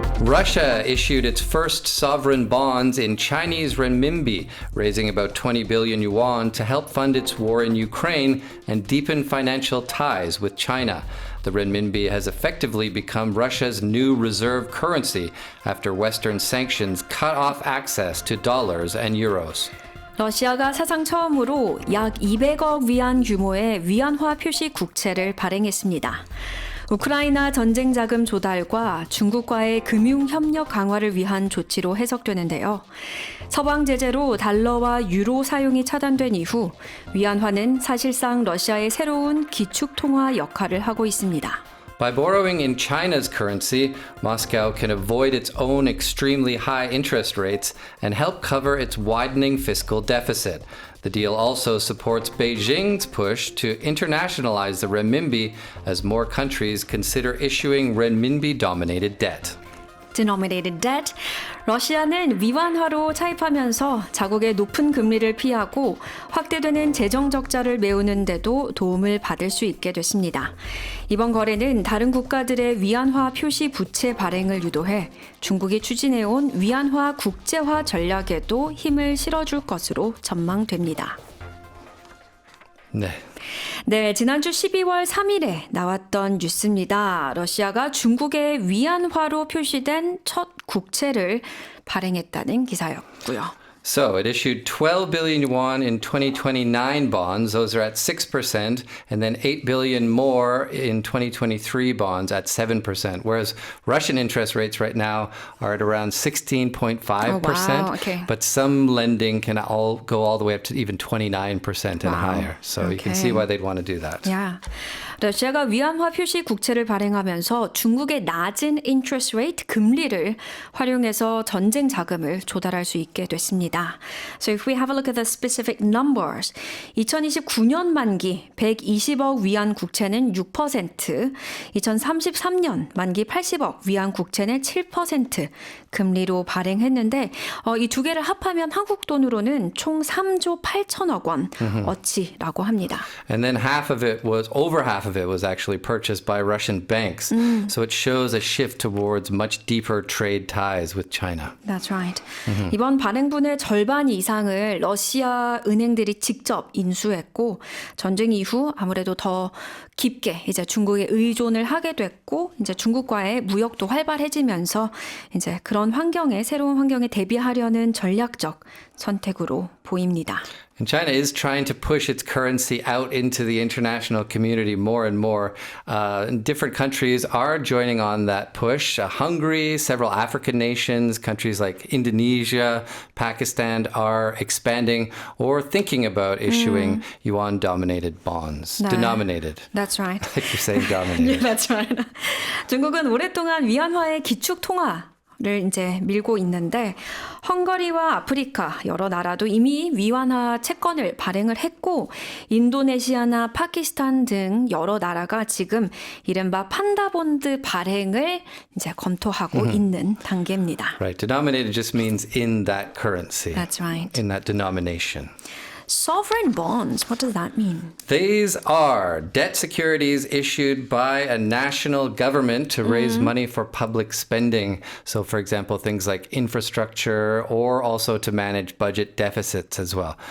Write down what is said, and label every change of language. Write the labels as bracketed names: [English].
[English] Russia issued its first sovereign bonds in Chinese renminbi, raising about 20 billion yuan to help fund its war in Ukraine and deepen financial ties with China. The renminbi has effectively become Russia's new reserve currency after Western sanctions cut off access to dollars and euros. [Korean] 러시아가 사상 처음으로 약 200억 위안 규모의 위안화 표시 국채를 발행했습니다. 우크라이나 전쟁 자금 조달과 중국과의 금융 협력 강화를 위한 조치로 해석되는데요. 서방 제재로 달러와 유로 사용이 차단된 이후 위안화는 사실상 러시아의 새로운 기축 통화 역할을 하고 있습니다. [English] By borrowing in China's currency, Moscow can avoid its own extremely high interest rates and help cover its widening fiscal deficit. The deal also supports Beijing's push to internationalize the renminbi as more countries consider issuing renminbi-dominated debt. Denominated debt. [Korean] 러시아는 위안화로 차입하면서 자국의 높은 금리를 피하고 확대되는 재정 적자를 메우는 데도 도움을 받을 수 있게 됐습니다. 이번 거래는 다른 국가들의 위안화 표시 부채 발행을 유도해 중국이 추진해온 위안화 국제화 전략에도 힘을 실어줄 것으로 전망됩니다. 네, 지난주 12월 3일에 나왔던 뉴스입니다. 러시아가 중국의 위안화로 표시된 첫 국채를 발행했다는 기사였고요. [English] So it issued 12 billion yuan in 2029 bonds. Those are at 6%, and then 8 billion more in 2023 bonds at 7%. Whereas Russian interest rates right now are at around 16.5%. Oh, wow. Okay. But some lending can go all the way up to even 29% and higher. So you can see why they'd want to do that. Yeah. [Korean] 러시아가 위안화 표시 국채를 발행하면서 중국의 낮은 interest rate 금리를 활용해서 전쟁 자금을 조달할 수 있게 됐습니다. [English] So if we have a look at the specific numbers, [Korean] 2029년 만기 120억 위안 국채는 6%, 2033년 만기 80억 위안 국채는 7% 금리로 발행했는데 이 두 개를 합하면 한국 돈으로는 총 3조 8천억 원 어치라고 합니다. [English] And then over half of it was actually purchased by Russian banks. So it shows a shift towards much deeper trade ties with China. That's right. [Korean] 이번 발행분의 절반 이상을 러시아 은행들이 직접 인수했고 전쟁 이후 아무래도 더 깊게 이제 중국에 의존을 하게 됐고 이제 중국과의 무역도 활발해지면서 이제 그런 새로운 환경에 대비하려는 전략적 선택으로 보입니다. [English] And China is trying to push its currency out into the international community more and more. Different countries are joining on that push. Hungary, several African nations, countries like Indonesia, Pakistan are expanding or thinking about issuing yuan-dominated bonds. [Korean] 네. [English] Denominated. That's right. Like you're saying dominated. Yeah, that's right. [Korean] 중국은 오랫동안 위안화의 기축 통화를 이제 밀고 있는데 헝가리와 아프리카 여러 나라도 이미 위안화 채권을 발행을 했고 인도네시아나 파키스탄 등 여러 나라가 지금 이른바 판다본드 발행을 이제 검토하고 있는 단계입니다. [English] Right. Denominated just means in that currency. That's right. In that denomination. Sovereign bonds, what does that mean? These are debt securities issued by a national government to raise money for public spending. So, for example, things like infrastructure or also to manage budget deficits as well.